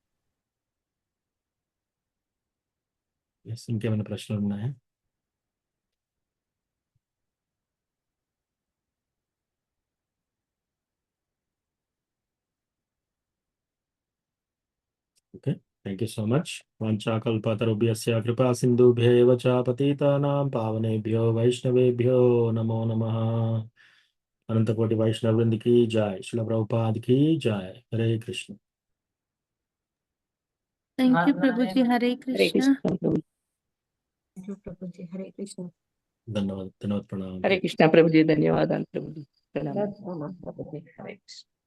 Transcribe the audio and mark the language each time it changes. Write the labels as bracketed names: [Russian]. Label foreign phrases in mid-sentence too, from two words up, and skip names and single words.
[Telugu] ఇంకేమైనా ప్రశ్నలు ఉన్నాయా? [English] okay, thank you so much. [Sanskrit] వాంఛాకల్పతరుభ్యస్య కృపా సింధుభ్యేవ చ పతితానాం పావనేభ్యో వైష్ణవేభ్యో నమో నమః. [Telugu] అనంతకోటి వైష్ణవ వృందికి జై, శిల ప్రభుపాదికి జై. హరే కృష్ణ. [English] thank you [Telugu] ప్రభుజీ. హరే హరే కృష్ణ. కృష్ణ ప్రభుజీ. ప్రభుజీ హరే కృష్ణ. ధన్యవాదాలు, హరే కృష్ణ ప్రభుజీ, ధన్యవాదాలు ప్రభుజీ. ప్రణామాలు. ప్రభుజీ హరే కృష్ణ.